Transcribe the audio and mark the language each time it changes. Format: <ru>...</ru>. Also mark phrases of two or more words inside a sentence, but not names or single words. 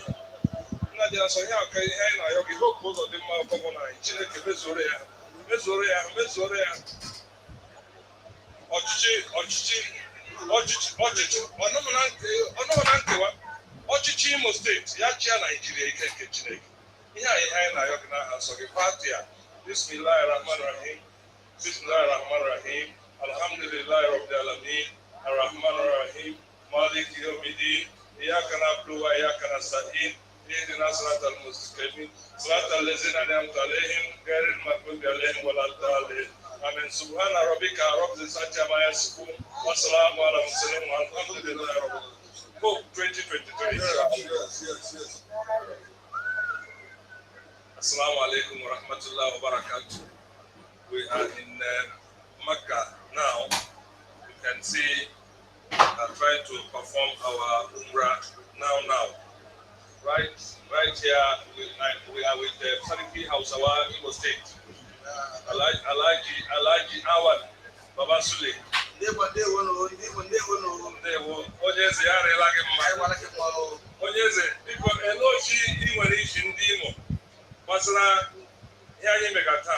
<ig>Nna dị asọ ya ka ihe anyị na-ayọ gị Hope Uzodimma gọvanọ anyị Chineke mezuoro ya ọchịchị ọnụmụ na nkewa ọchịchị Imo steeti ya chịa Naijiria ike nke Chineke. Ihe anyị na-ayọ gị n'aha nsọ gị Fatiha.</ig> <ar>بسم الله الرحمن الرحيم بسم الله الرحمن الرحيم الحمد لله رب العالمين الرحمن الرحيم مالك يوم الدين إياك نعبد وإياك نستعين اهدنا الصراط المستقيم صراط الذين أنعمت عليهم غير المغضوب عليهم ولا الضالين. Amen. سبحان ربك رب العزة عما يصفون وسلام على المرسلين والحمد لله رب العالمين.</ar> <en>Hope 2023. Yes.</en> <ar>السلام عليكم ورحمة الله وبركاته.</ar> <en>We are in Mecca now. You can see trying to perform our Umrah now. Right here we are with the Sariki House, our Imo State. Alaji Awan Baba Sule.</en> <ig>Onye eze ya arịla gị mma. Onye eze biko elochi ị nwere iji ndị Imo gbasara ihe anyị mega taa.</ig>